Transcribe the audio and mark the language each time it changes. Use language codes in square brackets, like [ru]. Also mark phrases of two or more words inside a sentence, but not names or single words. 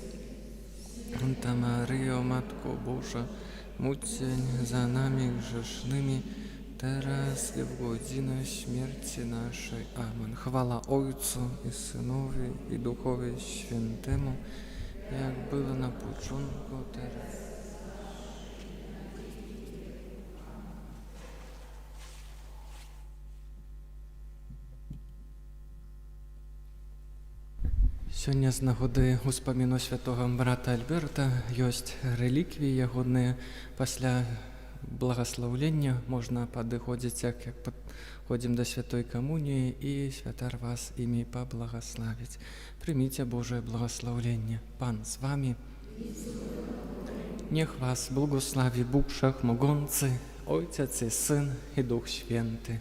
[pl] Santa Maryjo, Matko Boża, módl się za nami grzesznymi, teraz i w godzinę śmierci naszej. Amen. Chwała Ojcu i Synowi i Duchowi Świętemu, jak było na początku, teraz. [be] Сёння з нагоды успаміну святого брата Альберта ёсць рэліквіі ягоныя. Пасля благословлення можна падыходзіць, як падходзім да святой камуніі, і святар вас імі паблагославіць. Прыміце Божае благословленне. Пан з вами. [pl] Niech was błogosławi Bóg Wszechmogący, Ojciec i Syn i Duch Święty.